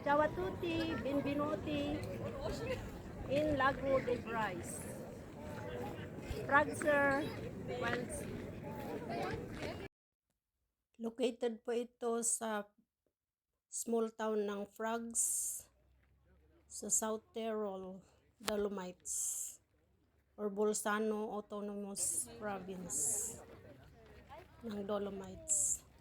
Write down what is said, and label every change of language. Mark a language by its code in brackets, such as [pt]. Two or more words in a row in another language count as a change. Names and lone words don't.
[it] Ciao a tutti, benvenuti in Lago de Brais. Fragzer, Wells. [tl] Located po ito sa [en] small town [tl] ng Frags sa South Tyrol, Dolomites or Bolzano Autonomous Province ng Dolomites.